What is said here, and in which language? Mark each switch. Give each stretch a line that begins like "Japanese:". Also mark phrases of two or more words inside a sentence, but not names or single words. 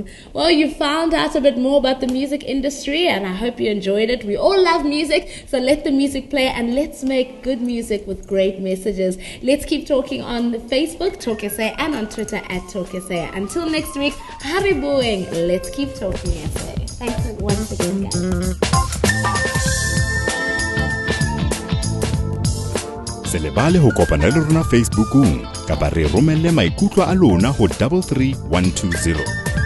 English: Well, you found out a bit more about the music industry, and I hope you enjoyed it. We all love music, so let the music play, and let's make good music with great messages. Let's keep talking on Facebook, Talk SA, and on Twitter at Talk SA. Until next week, Hariboing. Let's keep talking SA. Thanks once again, guys.
Southern Sotho: Se lebale ho kopana le rona Facebookong kapa re romelle maikutlo a lona ho 33120.